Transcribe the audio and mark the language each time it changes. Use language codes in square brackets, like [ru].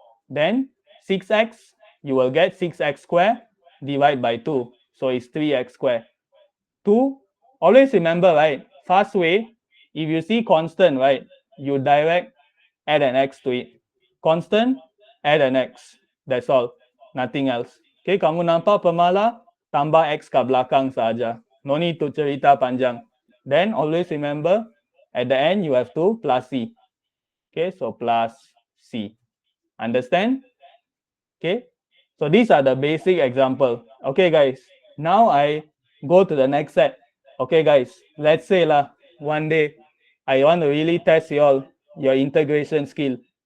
[en] Then 6x, you will get 6x square divide by 2. So it's 3x square. 2, always remember, right? Fast way, if you see constant, right, you direct add an x to it. Constant, add an x. That's all. Nothing else. [ms] Okay, kamu nampak pemala, tambah x kat belakang saja. [en] No need to [ms] cerita panjang. [en] Then always remember, at the end you have to plus c. Okay, so plus c. Understand? Okay, so these are the basic example. Okay, guys. Now I go to the next set. Okay, guys. Let's say one day I want to really test your integration skill.